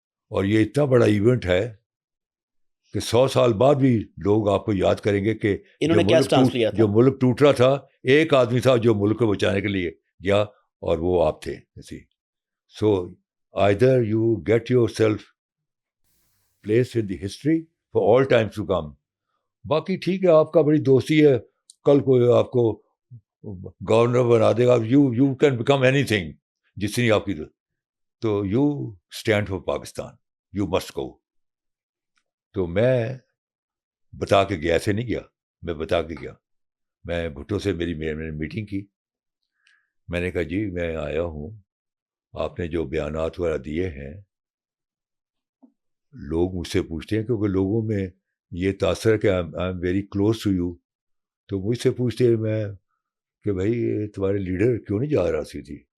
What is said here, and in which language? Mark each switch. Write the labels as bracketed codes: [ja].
[ur] اور یہ اتنا بڑا ایونٹ ہے کہ 100 سال بعد بھی لوگ آپ کو یاد کریں گے کہ جو ملک ٹوٹ رہا تھا, ایک آدمی تھا جو ملک کو بچانے کے لیے گیا اور وہ آپ تھے. [en] So either you get yourself placed in the history for all times to come. [ur] باقی ٹھیک ہے, آپ کا بڑی دوستی ہے, کل کو آپ کو گورنر بنا دے گا, [en] you can become anything [ur] جتنی آپ کی, تو [en] You stand for Pakistan, you must go. [ur] تو میں بتا کے گیا, ایسے نہیں گیا, میں بتا کے گیا. میں بھٹو سے میں نے میٹنگ کی. میں نے کہا جی میں آیا ہوں, آپ نے جو بیانات وغیرہ دیے ہیں, لوگ مجھ سے پوچھتے ہیں, کیونکہ لوگوں میں یہ تاثر ہے کہ [en] I am very close to you, [ur] تو مجھ سے پوچھتے ہیں میں کہ بھائی تمہارے لیڈر کیوں نہیں جا رہا سی تھی.